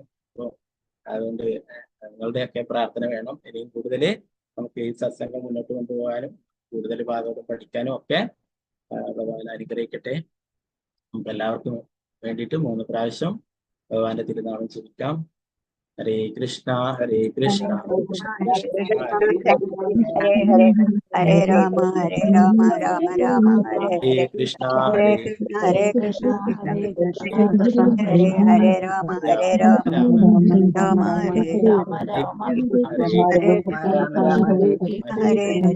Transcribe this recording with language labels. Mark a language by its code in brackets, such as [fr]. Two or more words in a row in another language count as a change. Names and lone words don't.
[ml] അപ്പോൾ അതുകൊണ്ട് നിങ്ങളുടെയൊക്കെ പ്രാർത്ഥന വേണം. ഇനിയും കൂടുതൽ നമുക്ക് ഈ സത്സംഗം മുന്നോട്ട് കൊണ്ടുപോകാനും കൂടുതൽ ഭാഗവതം പഠിക്കാനും ഒക്കെ ഭഗവാൻ അനുഗ്രഹിക്കട്ടെ. നമുക്ക് എല്ലാവർക്കും വേണ്ടിയിട്ട് 3 പ്രാവശ്യം ഭഗവാന്റെ തിരുനാമം ജപിക്കാം. [sa] ഹരേ കൃഷ്ണ ഹരേ കൃഷ്ണ ഹരേ രാമ ഹരേ രാമ രാമ രാമ ഹരേ ഹരേ കൃഷ്ണ ഹരേ ഹരേ കൃഷ്ണ ഹരേ കൃഷ്ണ ഹരേ ഹരേ രാമ ഹരേ രാമ രാമ ഹരേ രാമ രാമ ഹരേ ഹരേ ഹരേ